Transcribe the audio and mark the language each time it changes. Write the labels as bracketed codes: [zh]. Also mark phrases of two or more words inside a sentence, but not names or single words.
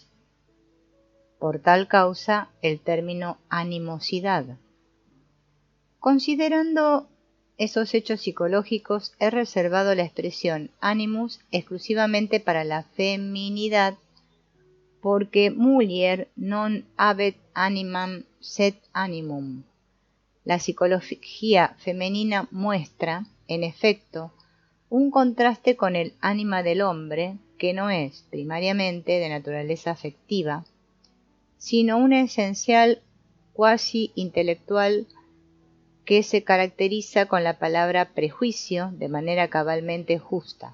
[es] Por tal causa el término animosidad. Considerando esos hechos psicológicos, he reservado la expresión animus exclusivamente para la feminidad, porque [la] mulier non habet animam sed animum. [es] La psicología femenina muestra, en efecto, un contraste con el ánima del hombre, que no es primariamente de naturaleza afectiva, sino una esencial cuasi intelectual que se caracteriza con la palabra prejuicio de manera cabalmente justa.